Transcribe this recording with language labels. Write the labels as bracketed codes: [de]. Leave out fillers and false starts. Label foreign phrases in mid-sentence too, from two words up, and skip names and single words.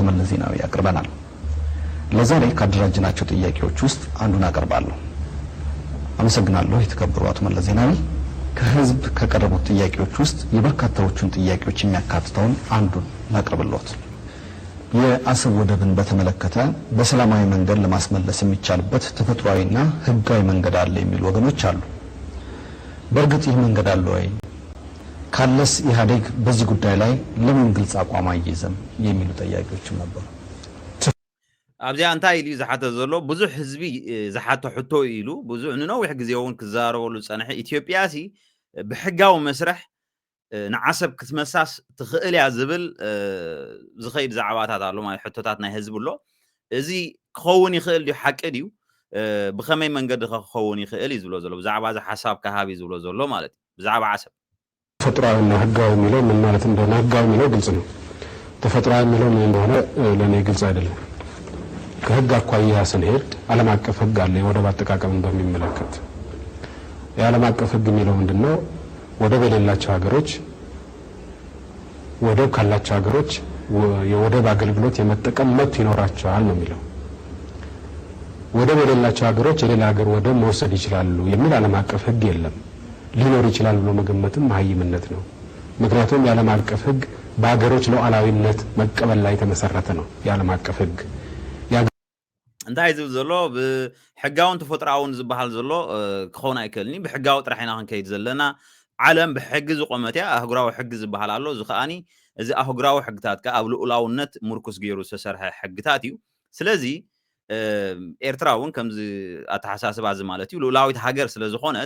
[am] መለስ ዜናዊ ያቀርበናል። ለዛሬ ካደራጅናቸው ጥያቄዎች ውስጥ አንዱን አቀርባለሁ። አመሰግናለሁ የተከበሩ አቶ መለስ ዜናዊ። ከህዝብ ከቀረቡት ጥያቄዎች ውስጥ የበርካታዎቹን ጥያቄዎች የሚያካትተውን አንዱን ላቅርብልዎት። የአሰብ ወደብን በተመለከተ በሰላማዊ መንገድ ለማስመለስ የሚቻልበት ተፈጥሯዊና ህጋዊ መንገድ አለ የሚሉ ወገኖች አሉ። በእርግጥ ይህ መንገድ አለ ወይ? ካለስ ኢህአዴግ በዚህ ጉዳይ ላይ ለምን ግልጽ አቋም አይይዝም የሚሉ ጥያቄዎችም ነበሩ። [ti] ኣብዚያ እንታይ ኢሉ ዝሓተ ዘሎ ብዙሕ ህዝቢ ዝሓተ ሕቶ ኢሉ ብዙሕ ንነዊሕ ግዜ እውን ክዛረበሉ ፀንሐ ኢትዮጵያሲ ብሕጋዊ መስርሕ ንዓሰብ ክትመሳስ ትኽእል እያ ዝብል ዝኸይድ ዛዕባታት ኣሎ ማለት ሕቶታት ናይ ህዝቢ ኣሎ እዚ ክኸውን ይኽእል ድዩ ሓቂ ድዩ ብኸመይ መንገዲ ክኸውን ይኽእል እዩ ዝብሎ ዘሎ ብዛዕባ እዚ ሓሳብ ካሃቢ ዝብሎ ዘሎ ማለት እዩ ብዛዕባ ዓሰብ [am] ተፈጥሯዊና ህጋዊ የሚለው ምን ማለት እንደሆነ ህጋዊ የሚለው ግልጽ ነው። ተፈጥሯዊ የሚለው ምን እንደሆነ ለእኔ ግልጽ አይደለም። ከህግ አኳያ ስንሄድ ዓለም አቀፍ ህግ አለ የወደብ አጠቃቀምን በሚመለከት የዓለም አቀፍ ህግ የሚለው ምንድነው? ወደብ የሌላቸው ሀገሮች ወደብ ካላቸው ሀገሮች የወደብ አገልግሎት የመጠቀም መብት ይኖራቸዋል ነው የሚለው። ወደብ የሌላቸው ሀገሮች የሌላ ሀገር ወደብ መውሰድ ይችላሉ የሚል ዓለም አቀፍ ህግ የለም። ሊኖር ይችላል ብሎ መገመትም መሀይምነት ነው። ምክንያቱም የዓለም አቀፍ ህግ በሀገሮች ሉዓላዊነት መቀበል ላይ የተመሰረተ ነው። የዓለም አቀፍ ህግ [ti] እንታይ ዝብል ዘሎ ብሕጋውን ተፈጥራውን ዝበሃል ዘሎ ክኸውን ኣይክእልኒ ብሕጋዊ ጥራሕ ኢና ክንከይድ ዘለና ዓለም ብሕጊ ዝቆመት እያ ኣህጉራዊ ሕጊ ዝበሃል ኣሎ እዚ ከዓኒ እዚ ኣህጉራዊ ሕግታት ከዓ ኣብ ልኡላውነት ምርኩስ ገይሩ ዝተሰርሐ ሕግታት እዩ ስለዚ ኤርትራ እውን ከምዚ ኣተሓሳስባ እዚ ማለት እዩ ልኡላዊት ሃገር ስለ ዝኾነት